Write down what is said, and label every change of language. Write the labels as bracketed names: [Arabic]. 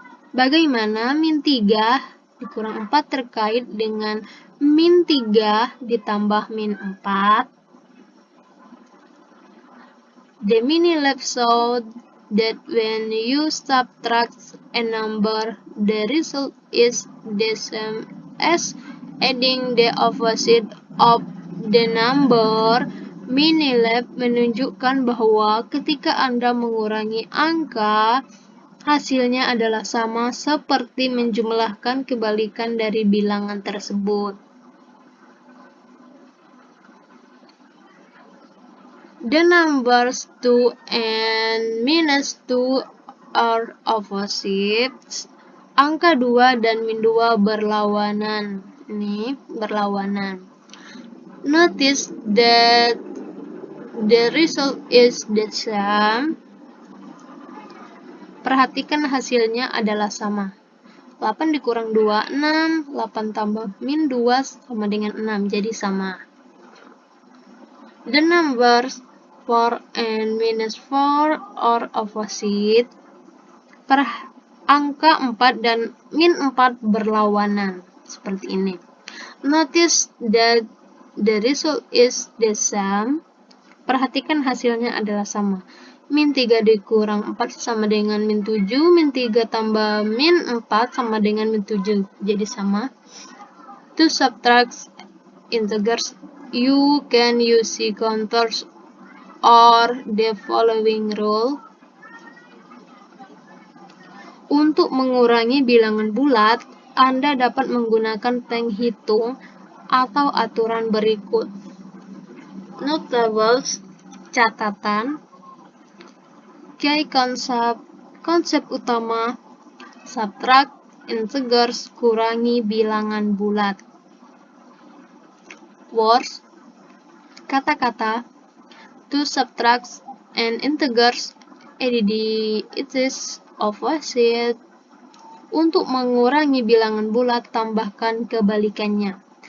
[Indonesian] Bagaimana -3 dikurang 4 terkait dengan -3 ditambah -4? [English] The mini lab showed that when you subtract a number, the result is the same as adding the opposite of the number. [Indonesian] Mini lab menunjukkan bahwa ketika Anda mengurangi angka, hasilnya adalah sama seperti menjumlahkan kebalikan dari bilangan tersebut. [English] The numbers 2 and -2 are opposites. [Indonesian] Angka 2 dan -2 berlawanan. Ini berlawanan. [English] Notice that the result is the same. [Indonesian] Perhatikan hasilnya adalah sama. 8 dikurang 2, 6. 8 tambah -2 sama dengan 6, jadi sama. [English] The numbers 4 and minus 4 are opposite. [Indonesian] Angka 4 dan min 4 berlawanan. Seperti ini. [English] Notice that the result is the same. [Indonesian] Perhatikan hasilnya adalah sama. Min 3 dikurang 4 sama dengan min 7. Min 3 tambah min 4 sama dengan min 7. Jadi sama. [English] To subtract integers, you can use counters or the following rule. [Indonesian] Untuk mengurangi bilangan bulat, Anda dapat menggunakan penghitung atau aturan berikut. [English] Notables, [Indonesian] catatan. Key konsep utama, [English] subtract integers, [Indonesian] kurangi bilangan bulat. [English] Words, [Indonesian] kata-kata. [English] To subtract an integers, it is opposite. [Indonesian] Untuk mengurangi bilangan bulat, tambahkan kebalikannya.